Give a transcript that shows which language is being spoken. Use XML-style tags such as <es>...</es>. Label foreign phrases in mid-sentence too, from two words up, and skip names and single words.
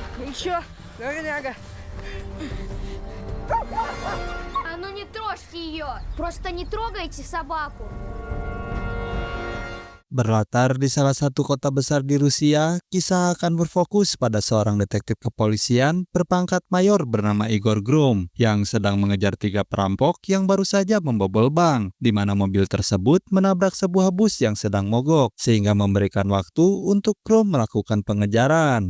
<ru>Ничего, дворняга. А ну не трожьте ее! Просто не трогайте собаку!</ru> <id>Berlatar di salah satu kota besar di Rusia, kisah akan berfokus pada seorang detektif kepolisian berpangkat mayor bernama Igor Grom yang sedang mengejar 3 perampok yang baru saja membobol bank, di mana mobil tersebut menabrak sebuah bus yang sedang mogok, sehingga memberikan waktu untuk Grom melakukan pengejaran.</id>